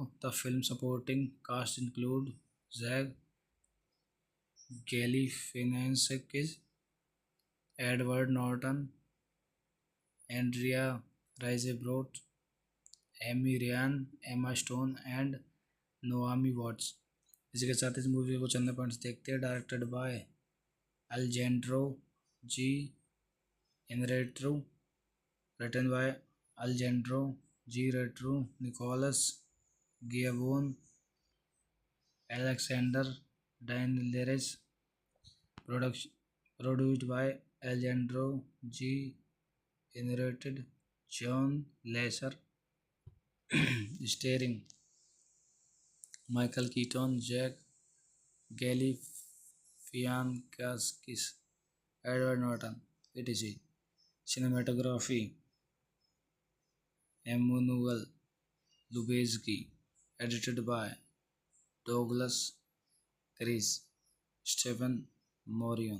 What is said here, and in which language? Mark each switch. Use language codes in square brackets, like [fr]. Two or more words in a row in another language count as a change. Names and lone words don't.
[en] The film supporting cast include Zach Galifianakis, Edward Norton, Andrea Riseborough, Amy Ryan, Emma Stone and Naomi Watts. [hi] इसी के साथ इस मूवी को चंद पॉइंट्स देखते हैं। [en] directed by Alejandro G Inarritu, written by Alejandro G Retru, Nicolas Giacobone, Alexander Dinelaris, produced by Alejandro G Inarritu, John Lesher, starring Michael Keaton, Jack Galifianakis, Edward Norton, etc. Cinematography Emmanuel Lubezki, edited by Douglas Chris, Stephen Morion.